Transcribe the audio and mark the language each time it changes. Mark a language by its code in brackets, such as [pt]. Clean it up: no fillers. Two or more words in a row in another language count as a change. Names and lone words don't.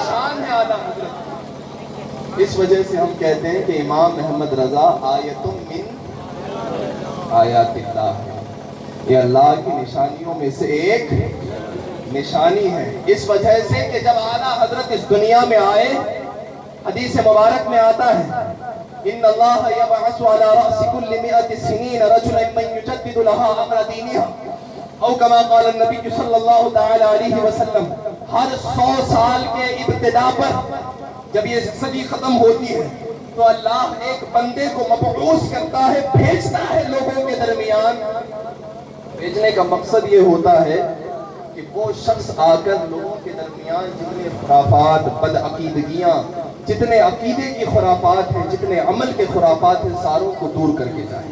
[ur] یہ شان ہے اعلیٰ حضرت، اس وجہ سے ہم کہتے ہیں کہ امام محمد رضا [ar] آیت من آیات اللہ [ur] ہے، یہ اللہ کی نشانیوں میں سے ایک نشانی ہے۔ اس وجہ سے کہ جب اعلیٰ حضرت اس دنیا میں آئے، حدیث مبارک میں آتا ہے [ar] ان اللہ یبعث علی رأس کل 100 سنین رجلا من یجدد لها امر دینها او کما قال النبی صلی اللہ تعالی علیہ وسلم، [ur] ہر 100 سال کے ابتدا پر جب یہ صدی ختم ہوتی ہے تو اللہ ایک بندے کو مبعوث کرتا ہے، بھیجتا ہے لوگوں کے درمیان۔ بھیجنے کا مقصد یہ ہوتا ہے کہ وہ شخص آ کر لوگوں کے درمیان جتنے خرافات، بدعقیدگیاں، جتنے عقیدے کی خرافات ہیں، جتنے عمل کے خرافات ہیں، ساروں کو دور کر کے جائیں۔